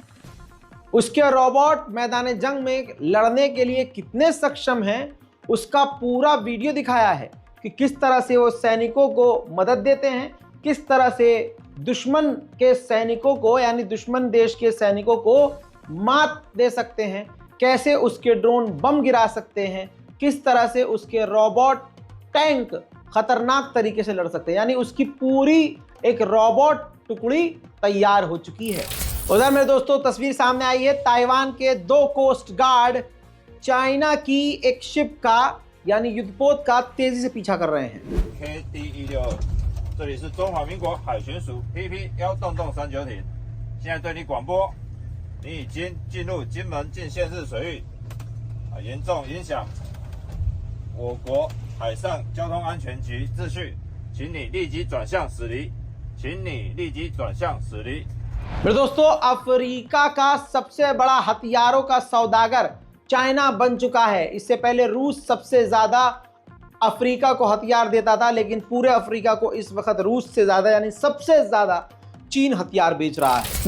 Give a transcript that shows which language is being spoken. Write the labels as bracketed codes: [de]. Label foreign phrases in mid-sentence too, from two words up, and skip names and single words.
[hi] उसके रोबोट मैदान जंग में लड़ने के लिए कितने सक्षम हैं उसका पूरा वीडियो दिखाया है कि किस तरह से वो सैनिकों को मदद देते हैं, किस तरह से दुश्मन के सैनिकों को यानी दुश्मन देश के सैनिकों को मात दे सकते हैं, कैसे उसके ड्रोन बम गिरा सकते हैं, किस तरह से उसके रोबोट टैंक खतरनाक तरीके से लड़ सकते हैं। यानी उसकी पूरी एक रोबोट टुकड़ी तैयार हो चुकी है। उधर मेरे दोस्तों, तस्वीर सामने आई है ताइवान के 2 कोस्ट गार्ड चाइना की एक शिप का यानी युद्धपोत का तेजी से पीछा कर रहे हैं। [zh] KD-162，这里是中华民国海巡署 PP-1洞洞39艇，现在对你广播，你已经进入金门近县市水域，严重影响我国海上交通安全局秩序，请你立即转向驶离，请你立即转向驶离。 [hi] मेरे दोस्तों, अफ्रीका का सबसे बड़ा हथियारों का सौदागर चाइना बन चुका है। इससे पहले रूस सबसे ज्यादा अफ्रीका को हथियार देता था, लेकिन पूरे अफ्रीका को इस वक्त रूस से ज्यादा यानी सबसे ज्यादा चीन हथियार बेच रहा है।